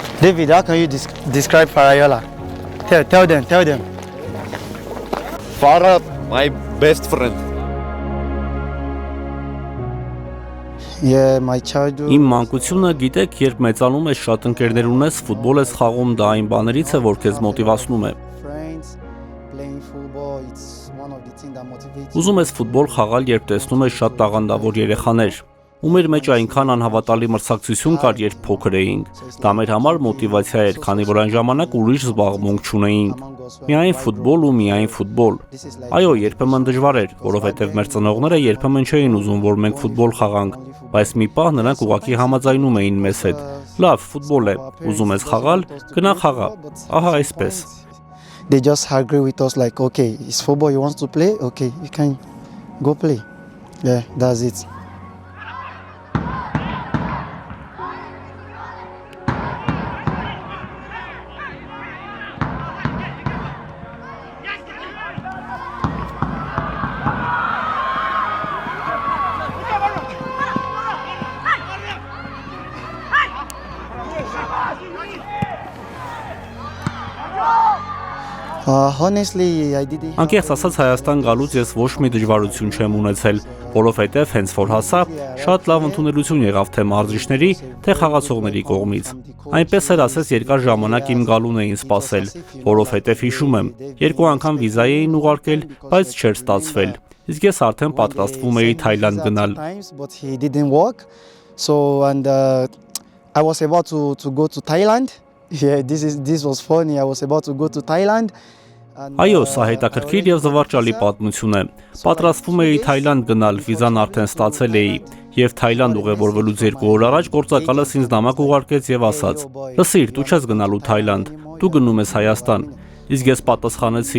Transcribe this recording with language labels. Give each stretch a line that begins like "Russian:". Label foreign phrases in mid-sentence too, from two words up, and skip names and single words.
English: David, how can you describe Farayola? Tell them. Farah, my best friend. Yeah, my childhood.
Armenian: Իմ մանկությունը, գիտեք, երբ մեծանում ես, շատ ընկերներ ունես, ֆուտբոլ ես խաղում, դա այն բաներից է, որ քեզ մոտիվացնում է։ Ուզում ես ֆուտբոլ խաղալ, երբ տեսնում ես շատ տաղանդավոր երեխաներ։ Ու մեր մեջ այնքան անհավատալի մրցակցություն կար, երբ փոքր էինք։ Դա մեր համար մոտիվացիա էր, քանի որ այն ժամանակ ուրիշ զբաղմունք չունեինք։ Միայն ֆուտբոլ ու միայն ֆուտբոլ։ Այո, երբեմն դժվար էր, որովհետև մեր ծնողները երբեմն չէին ուզում, որ մենք ֆուտբոլ խաղանք, բայց մի պահ նրանք ուղղակի համաձայնում էին մեզ հետ։ Լավ, ֆուտբոլ է, ուզում ես խաղալ, գնա խաղա։ Ահա այսպես։
English: They just agree with us like, okay, it's football, you want to play? Okay, you can go play. Yeah, that's it. Honestly, I didn't.
Armenian: Անկեղծ ասած Հայաստան գալուց ես ոչ մի դժվարություն չեմ ունեցել, որովհետև հենց որ հասա, շատ լավ ընդունելություն եղավ թե մարզիչների, թե խաղացողների կողմից։ Այնպես էր ասես երկար ժամանակ իմ գալուն էին սպասել, որովհետև հիշում եմ, 2 անգամ վիզա էին ուղարկել, բայց չէր ստացվել։ Իսկ ես արդեն պատրաստվում էի Թայլանդ գնալ։
English: But he didn't work. So I was about to go to Thailand. Yeah, this was funny. I was about to go to Thailand.
Armenian: Այո, սա հետաքրքիր եւ զվարճալի պատմություն է։ Պատրաստվում էի Թայլանդ գնալ, վիզան արդեն ստացել էի, եւ Թայլանդ ուղևորվելուց 2 օր առաջ գործակալս ինձ նամակ ուղարկեց եւ ասաց. «Լսիր, դու չես գնալու Թայլանդ, դու գնում ես Հայաստան»։ Իսկ ես պատասխանեցի.